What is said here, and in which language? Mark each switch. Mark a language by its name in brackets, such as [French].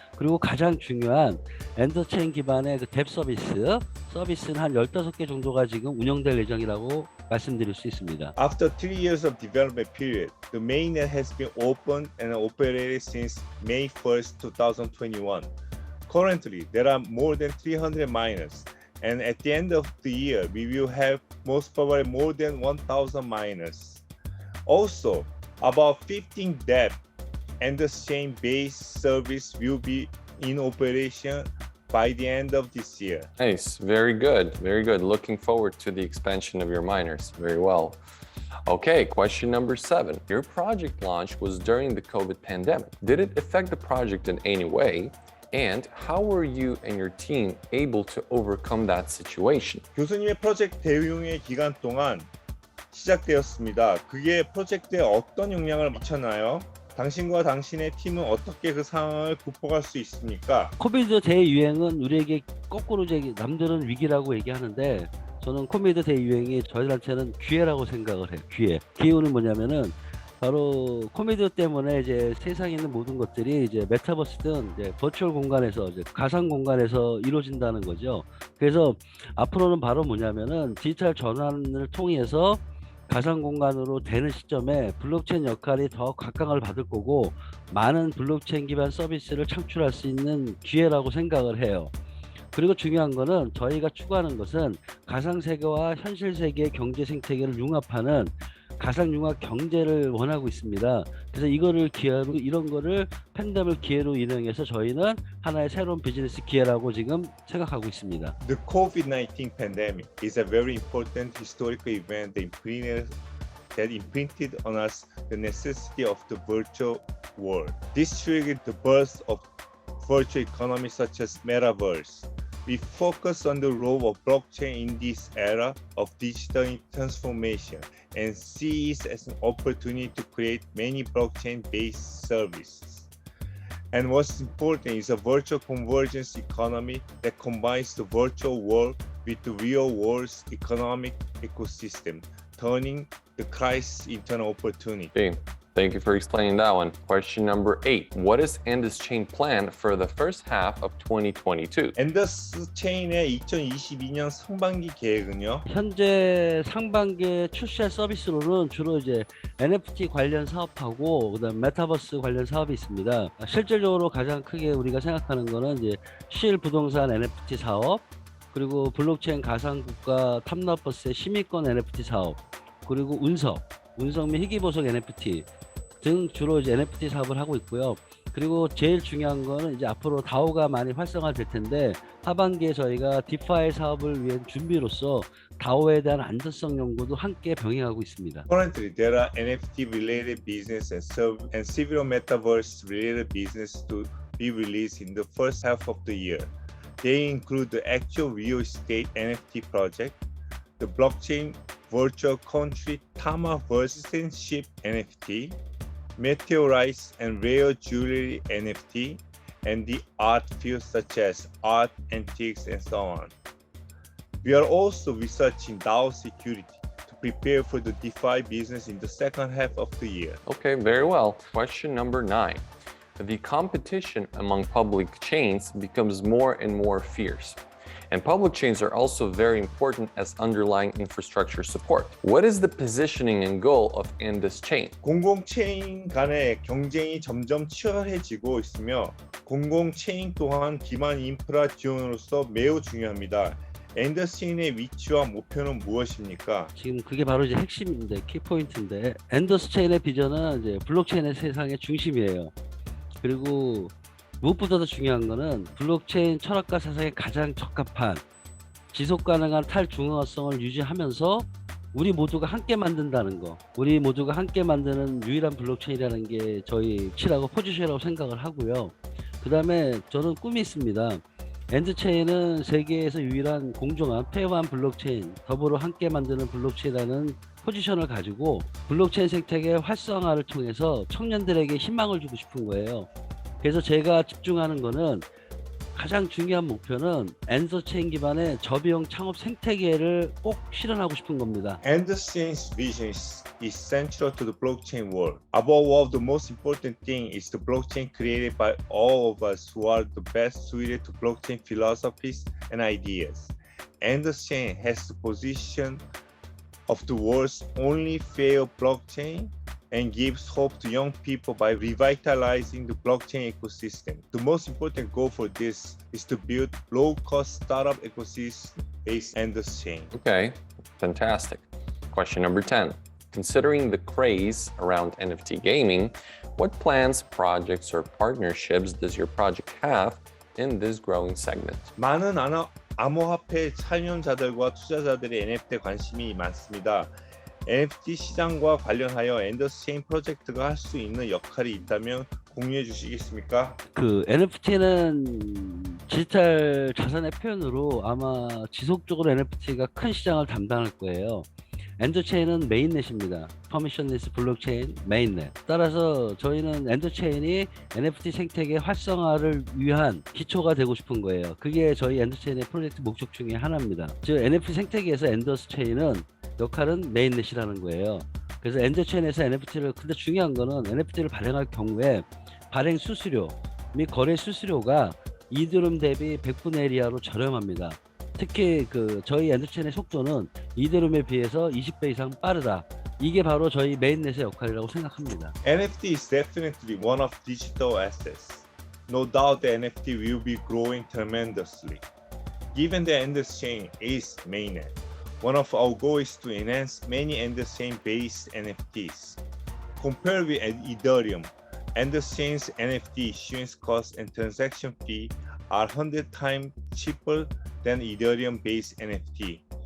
[Korean] 그리고 가장 중요한 엔더체인 기반의 그 뎁 서비스는 한 15개 정도가 지금 운영될 예정이라고 말씀드릴 수 있습니다. [English] After 3 years of development period, the mainnet has been opened and operated since May 1st, 2021. Currently, there are more than 300 miners. And at the end of the year, we will have most probably more than 1,000 miners. Also, about 15 DEP and the chain-based service will be in operation by the end of this year. Nice. Very good. Very good. Looking forward to the expansion of your miners. Very well. Okay, question number 7. Your project launch was during the COVID pandemic. Did it affect the project in any way? And how were you and your team able to overcome that situation? [Korean] 교수님의 프로젝트 대응의 기간 동안 시작되었습니다. 그게 프로젝트에 어떤 영향을 미쳤나요? 당신과 당신의 팀은 어떻게 그 상황을 극복할 수 있습니까? 코비드 대유행은 우리에게 거꾸로 남들은 위기라고 얘기하는데, 저는 코비드 대유행이 저희들한테는 기회라고 생각을 해요. 기회는 뭐냐면은 바로 코미디오 때문에 이제 세상에 있는 모든 것들이 이제 메타버스든 이제 버추얼 공간에서 이제 가상 공간에서 이루어진다는 거죠. 그래서 앞으로는 바로 뭐냐면은 디지털 전환을 통해서 가상 공간으로 되는 시점에 블록체인 역할이 더 각광을 받을 거고 많은 블록체인 기반 서비스를 창출할 수 있는 기회라고 생각을 해요. 그리고 중요한 거는 저희가 추구하는 것은 가상 세계와 현실 세계의 경제 생태계를 융합하는 가상 융합 경제를 원하고 있습니다. 그래서 이거를 기회로 이런 거를 팬덤을 기회로 인용해서 저희는 하나의 새로운 비즈니스 기회라고 지금 생각하고 있습니다. [English] The COVID-19 pandemic is a very important historical event that imprinted on us the necessity of the virtual world. This triggered the birth of virtual economies such as metaverse. We focus on the role of blockchain in this era of digital transformation and see it as an opportunity to create many blockchain-based services. And what's important is a virtual convergence economy that combines the virtual world with the real world's economic ecosystem, turning the crisis into an opportunity. Okay, thank you for explaining that one. Question number 8. What is Endus Chain plan for the first half of 2022? [Korean] 앤더스 체인의 2022년 상반기 계획은요. 현재 상반기에 출시할 서비스로는 주로 이제 NFT 관련 사업하고 그다음 메타버스 관련 사업이 있습니다. 실질적으로 가장 크게 우리가 생각하는 거는 이제 실 부동산 NFT 사업, 그리고 블록체인 가상국가 탐나버스의 시민권 NFT 사업, 그리고 운석 및 희귀보석 NFT 등 주로 이제 NFT 사업을 하고 있고요. 그리고 제일 중요한 거는 이제 앞으로 DAO가 많이 활성화될 텐데 하반기에 저희가 디파이 사업을 위한 준비로서 DAO에 대한 안전성 연구도 함께 병행하고 있습니다. [English] Currently, there are NFT-related business and several metaverse-related business to be released in the first half of the year. They include the actual real estate NFT project, the blockchain virtual country Tamaverse citizenship NFT, meteorites and rare jewelry NFT, and the art fields such as art, antiques, and so on. We are also researching DAO security to prepare for the DeFi business in the second half of the year. Okay, very well. Question number 9. The competition among public chains becomes more and more fierce. And public chains are also very important as underlying infrastructure support. What is the positioning and goal of Endus Chain? [Korean] 공공체인 간의 경쟁이 점점 치열해지고 있으며 공공체인 또한 기반 인프라 지원으로서 매우 중요합니다. 앤더스 체인의 위치와 목표는 무엇입니까? 지금 그게 바로 이제 핵심인데 키포인트인데 앤더스 체인의 비전은 이제 블록체인의 세상의 중심이에요. 그리고 무엇보다도 중요한 거는 블록체인 철학과 사상에 가장 적합한 지속 가능한 탈중앙성을 유지하면서 우리 모두가 함께 만든다는 거, 우리 모두가 함께 만드는 유일한 블록체인이라는 게 저희 치라고 포지션이라고 생각을 하고요. 그 다음에 저는 꿈이 있습니다. 엔드체인은 세계에서 유일한 공정한 페어한 블록체인, 더불어 함께 만드는 블록체인이라는 포지션을 가지고 블록체인 생태계 활성화를 통해서 청년들에게 희망을 주고 싶은 거예요. 그래서 제가 집중하는 거는 가장 중요한 목표는 엔더체인 기반의 저비용 창업 생태계를 꼭 실현하고 싶은 겁니다. [English] 앤더스 체인's vision is central to the blockchain world. Above all, the most important thing is the blockchain created by all of us who are the best suited to blockchain philosophies and ideas. 앤더스 chain has the position of the world's only fair blockchain and gives hope to young people by revitalizing the blockchain ecosystem. The most important goal for this is to build low-cost startup ecosystem based on 앤더스 chain. Okay, fantastic. Question number 10. Considering the craze around NFT gaming, what plans, projects, or partnerships does your project have in this growing segment? [Korean] 많은 암호화폐 참여자들과 투자자들의 NFT에 관심이 많습니다. NFT 시장과 관련하여 앤더스 체인 프로젝트가 할 수 있는 역할이 있다면 공유해 주시겠습니까? 그 NFT는 디지털 자산의 표현으로 아마 지속적으로 NFT가 큰 시장을 담당할 거예요. 엔더체인은 메인넷입니다. 퍼미션리스 블록체인 메인넷. 따라서 저희는 엔더체인이 NFT 생태계 활성화를 위한 기초가 되고 싶은 거예요. 그게 저희 엔더체인의 프로젝트 목적 중에 하나입니다. 즉 NFT 생태계에서 엔더스 체인은 역할은 메인넷이라는 거예요. 그래서 엔더체인에서 NFT를 근데 중요한 거는 NFT를 발행할 경우에 발행 수수료 및 거래 수수료가 이더리움 대비 100분의 1 이하로 저렴합니다. 특히 그 저희 엔더체인의 속도는 이더리움에 비해서 20배 이상 빠르다. 이게 바로 저희 메인넷의 역할이라고 생각합니다. [English] NFT is definitely one of digital assets. No doubt the NFT will be growing tremendously. Given the Endchain is mainnet, one of our goals is to enhance many Endchain-based NFTs. Compared with Ethereum, Endchain's NFT issuance cost and transaction fee are 100 times cheaper than Ethereum-based NFT.